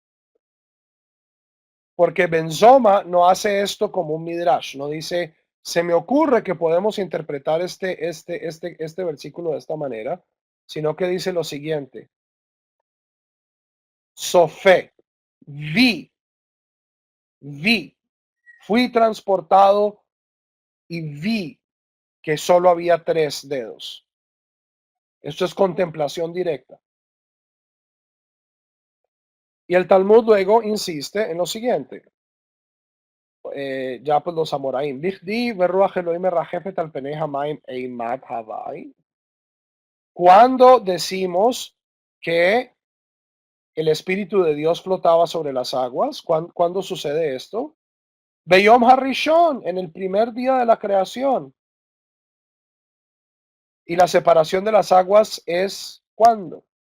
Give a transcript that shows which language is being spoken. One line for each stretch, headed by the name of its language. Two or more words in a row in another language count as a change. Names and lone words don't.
Spanish: Porque Benzoma no hace esto como un midrash, no dice, se me ocurre que podemos interpretar este versículo de esta manera, sino que dice lo siguiente, Sofé, vi, fui transportado y vi que solo había 3 dedos. Esto es contemplación directa. Y el Talmud luego insiste en lo siguiente, ya pues los Amoraim,
Aramaic: "כי כתיב ורוח אלהים מרחפת על פני המים אימת הואי".
Spanish: Cuando decimos que el Espíritu de Dios flotaba sobre las aguas, ¿cuándo sucede esto?
Hebrew: ביום הראשון,
Spanish: en el primer día de la creación. Y la separación de las aguas es ¿cuándo?